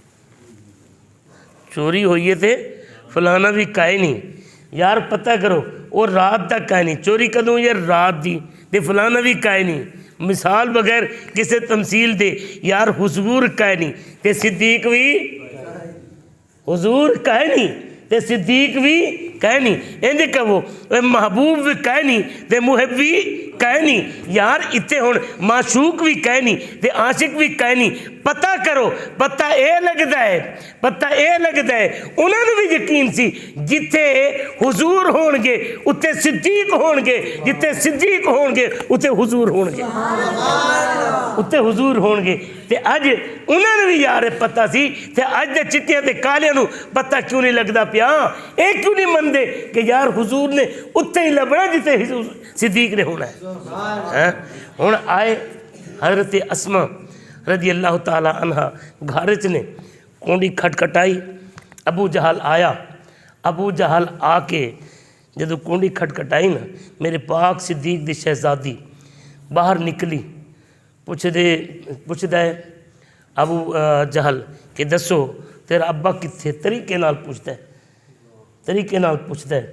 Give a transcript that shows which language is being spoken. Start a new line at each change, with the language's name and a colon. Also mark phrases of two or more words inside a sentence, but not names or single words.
Punjabi: چوری ہوئی ہے تو فلانا بھی کہے نہیں، یار پتہ کرو اور رات تک کہے نہیں، چوری کدوں یار رات دی تے فلانا بھی کہے نہیں، مثال بغیر کسی تمثیل دے یار حضور کہے نہیں تے صدیق بھی حضور کہے نہیں تے صدیق بھی کہے نہیں، اندے کہو محبوب بھی کہے نہیں تے محب بھی کہے نہیں، یار اتنے ہون معشوق بھی کہے نہیں تے عاشق بھی کہے نہیں۔ پتہ کرو پتہ اے لگتا ہے، پتہ اے لگتا ہے انہوں نے بھی یقین سی جتے حضور ہون گے اتنے صدیق ہون گے، جتے صدیق ہون گے اتنے حضور ہون گے، اتنے حضور ہون گے۔ تے اج انہوں نے بھی یار پتہ سی تے اج دے چٹیاں تے کالیاں نو پتہ کیوں نہیں لگتا پیا، اے کیوں نہیں مندے کہ یار حضور نے اتنے ہی لبنا جتے صدیق نے ہونا ہے۔ ہن آئے حضرت اسما
Arabic: رضی اللہ تعالی عنہ
Punjabi: گھارچ نے کونڈی کھٹکھٹائی، ابو جہل آیا، ابو جہل آ کے جدو کونڈی کھٹکھٹائی نا میرے پاک صدیق دی شہزادی باہر نکلی، پوچھ دے ابو جہل کہ دسو تیرا ابا کتھے، طریقے نال پوچھتا ہے، طریقے نال پوچھتا ہے۔